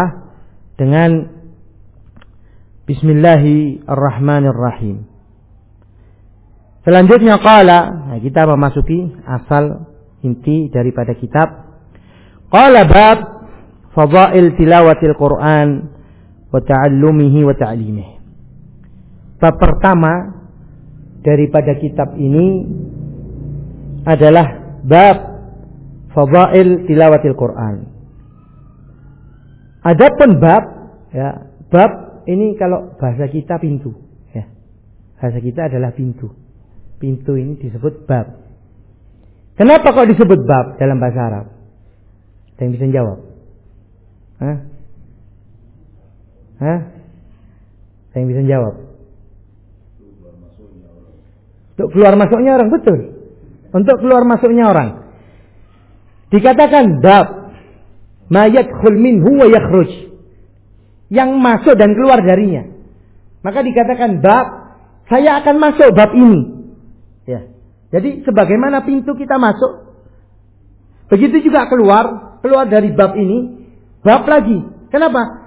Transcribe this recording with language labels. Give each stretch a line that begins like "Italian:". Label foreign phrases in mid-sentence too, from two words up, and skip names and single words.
Indonesian: Dengan Bismillahirrahmanirrahim. Selanjutnya qala, nah kita memasuki asal inti daripada kitab.
Arabic: قال باب فضائل تلاوة القرآن وتعلمه وتعليمه.
Indonesian: Bab pertama daripada kitab ini adalah
Arabic: باب فضائل تلاوة القرآن.
Indonesian: Adapun bab, ya, bab ini kalau bahasa kita pintu, ya. Bahasa kita adalah pintu. Pintu ini disebut bab. Kenapa kok disebut bab dalam bahasa Arab? Ada yang bisa jawab? Hah? Ada yang bisa jawab? Untuk keluar masuknya orang, betul. Untuk keluar masuknya orang. Dikatakan bab,
Arabic: ما يدخل منه ويخرج,
Indonesian: yang masuk dan keluar darinya. Maka dikatakan bab, saya akan masuk bab ini. Ya. Jadi sebagaimana pintu kita masuk, begitu juga keluar dari bab ini, bab lagi. Kenapa?